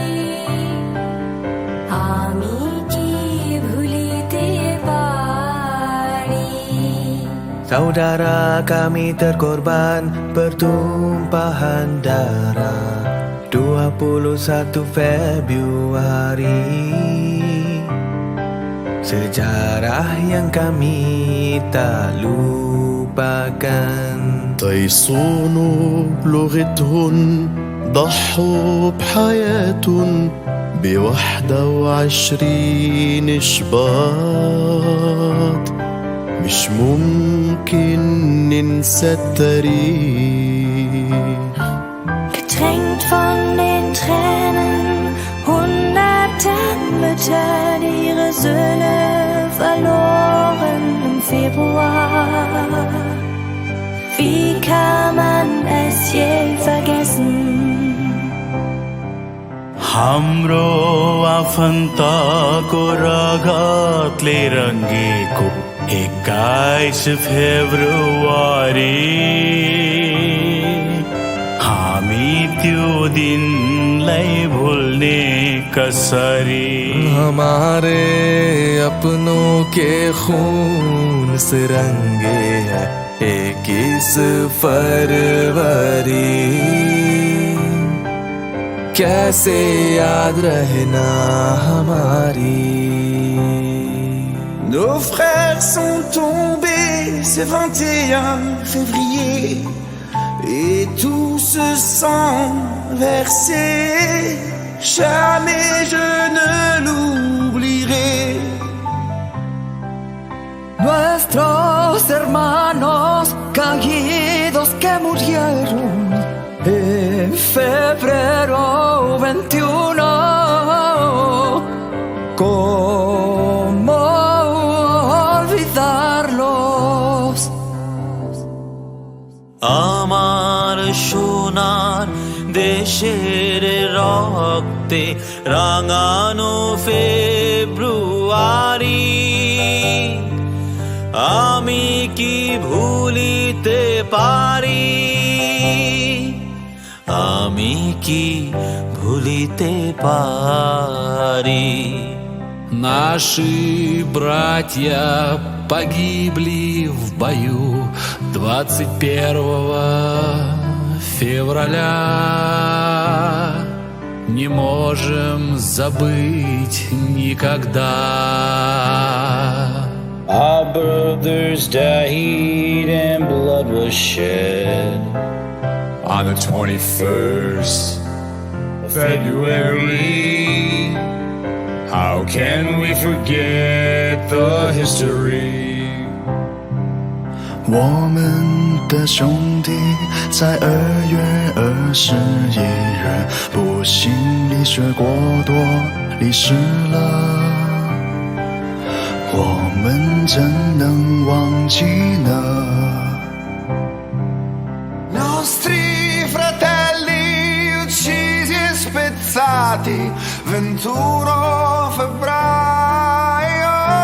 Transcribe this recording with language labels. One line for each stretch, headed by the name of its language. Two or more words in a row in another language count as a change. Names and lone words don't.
Bangla: আমি কি ভুলিতে পারি?
Malay: Saudara kami terkorban pertumpahan darah 21 Februari. Sejarah yang kami tak lupakan.
Arabic: يصونوا بلغتهم، ضحوا بحياة 21 شباط. مش ممكن ننسى التاريخ.
German: Getränkt von den Tränen hunderter Mütter, die ihre Söhne verloren im Februar. Wie kann man es je vergessen?
Nepali: हाम्रो आफन्तको रगतले रङ्गेको 21 फेब्रुअरी, हामी त्यो दिनलाई भुल्ने कसरी?
Hindi: हमारे अपनों के खून से रंगे है 21 फरवरी। कैसे याद रहना हमारी?
French: Nos frères sont tombés ce 21 février et tout ce sang versé, jamais je ne l'oublierai.
Spanish: Nuestros hermanos caídos que murieron en febrero 21, ¿cómo olvidarlos?
Bangla: আমার সোনার দেশের রক্তে রাঙানো ফেব্রুয়ারি, আমি কি ভুলিতে পারি? আমি কি ভুলিতে পারি?
Russian: Наши братья погибли в бою 21 февраля. Не можем забыть никогда.
English: Our brothers died and blood was shed. On the 21st of February, how can we forget the history?
Chinese: 我们的兄弟在2月21日不幸离血过多离世了，我们怎能忘记呢？
Italian: Nostri fratelli uccisi e spezzati 21 febbraio.